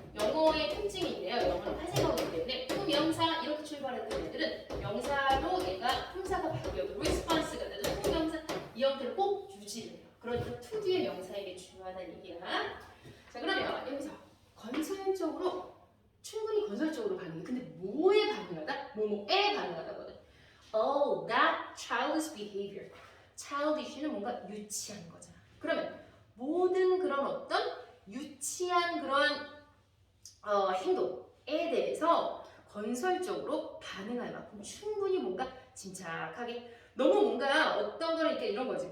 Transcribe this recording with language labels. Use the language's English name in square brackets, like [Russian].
[Korean] 영어의 특징인데요. 영어는 파생어이기 때문에 to 명사 이렇게 출발했던 애들은 명사로 얘가 품사가 바뀌어도 response가 돼도 to 명사 이 형태를 꼭 유지를 해요. 그러니까 to 뒤에 명사에게 중요하다는 얘기야. 자, 그러면 여기서 건설적으로 충분히 건설적으로 반응해. 근데 뭐에 반응하다? 뭐뭐에 반응하다거든. [English] Oh, that childish behavior. [Korean] childish는 뭔가 유치한 거잖아. 그러면 모든 그런 어떤 유치한 그런 행동에 대해서 건설적으로 반응할 만큼 충분히 뭔가 침착하게 너무 뭔가 어떤 거는 이렇게 이런 거지.